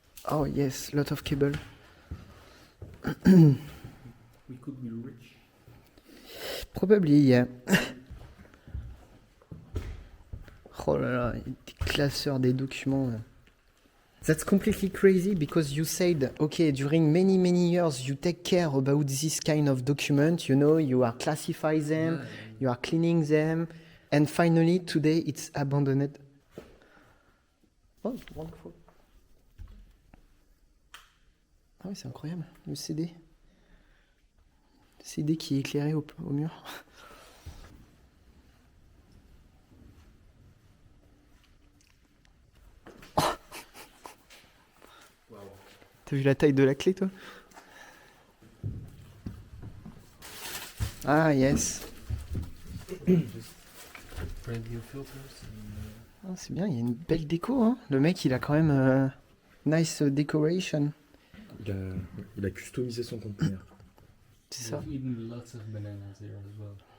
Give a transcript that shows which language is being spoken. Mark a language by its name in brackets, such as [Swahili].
[English] Oh yes, lot of cable. We could be rich. Probably, yeah. [French] Oh là là, des classeurs des documents. [English] That's completely crazy because you said, okay, during many years you take care about this kind of document, you know, you are classify them, you are cleaning them, and finally today it's abandoned. Oh, wonderful. [French] Ah oui, c'est incroyable, le CD. CD qui est éclairé au mur. T'as vu la taille de la clé, toi? [English] Ah, yes. [French] Ah, c'est bien, il y a une belle déco, hein. Le mec, il a quand même [English] nice decoration. [French] Il a customisé son conteneur. C'est ça. [English] We've eaten lots of bananas here as well.